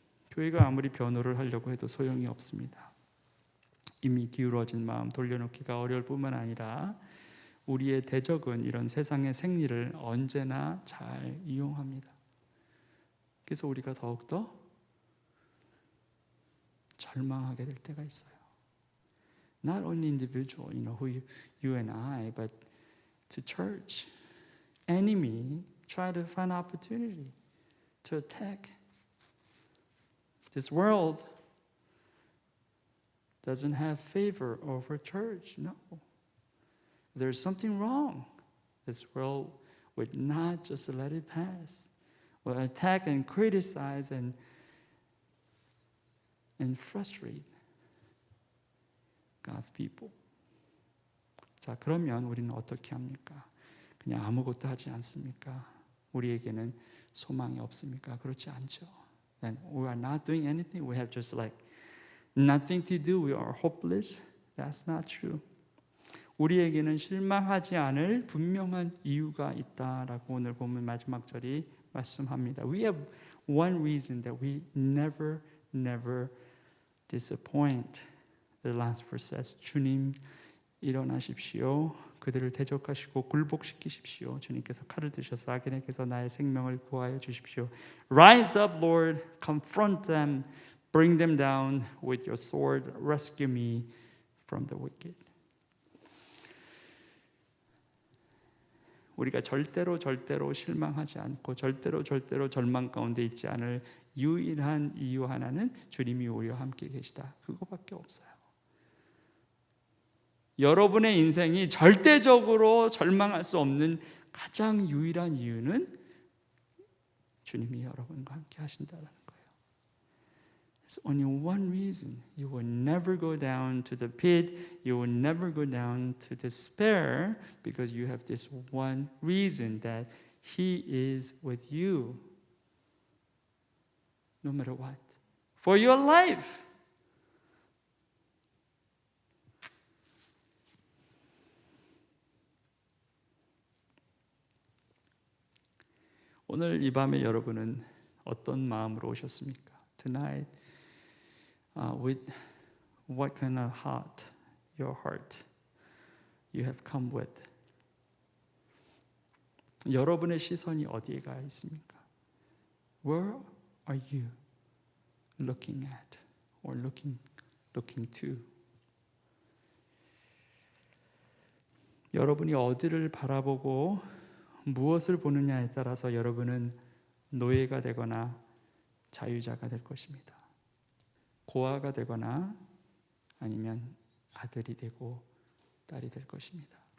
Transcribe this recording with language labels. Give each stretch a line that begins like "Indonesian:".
Korean: 교회가 아무리 변호를 하려고 해도 소용이 없습니다. 이미 기울어진 마음 돌려놓기가 어려울 뿐만 아니라 우리의 대적은 이런 세상의 생리를 언제나 잘 이용합니다. 그래서 우리가 더욱더 절망하게 될 때가 있어요.
English: Not only individual, who you and I, but to church. Enemy try to find opportunity to attack. This world doesn't have favor over church. No. There's something wrong. This world would not just let it pass. Will attack and criticize and frustrate God's people.
Korean: 자, 그러면 우리는 어떻게 합니까? 그냥 아무것도 하지 않습니까? 우리에게는 소망이 없습니까? 그렇지 않죠.
English: Then we are not doing anything. We have just like nothing to do. We are hopeless. That's not true.
Korean: 우리에게는 실망하지 않을 분명한 이유가 있다라고 오늘 본문 마지막 절이 말씀합니다.
English: We have one reason that we never disappoint. The last verse says,
Korean: 주님 일어나십시오. 그들을 대적하시고 굴복시키십시오. 주님께서 칼을 드셔서 악인에게서 나의 생명을 구하여 주십시오.
English: Rise up, Lord, confront them, bring them down with your sword, rescue me from the wicked.
Korean: 우리가 절대로 실망하지 않고 절대로 절망 가운데 있지 않을 유일한 이유 하나는 주님이 우리와 함께 계시다. 그거밖에 없어요. 여러분의 인생이 절대적으로 절망할 수 없는 가장 유일한 이유는 주님이 여러분과 함께 하신다는 거예요.
English: There's only one reason. You will never go down to the pit. You will never go down to despair because you have this one reason that He is with you. No matter what. For your life.
Korean: 오늘 이 밤에 여러분은 어떤 마음으로 오셨습니까?
English: Tonight, with what kind of heart, your heart, you have come with?
Korean: 여러분의 시선이 어디에 가 있습니까?
English: Where are you looking at or looking to?
Korean: 여러분이 어디를 바라보고 무엇을 보느냐에 따라서 여러분은 노예가 되거나 자유자가 될 것입니다. 고아가 되거나 아니면 아들이 되고 딸이 될 것입니다.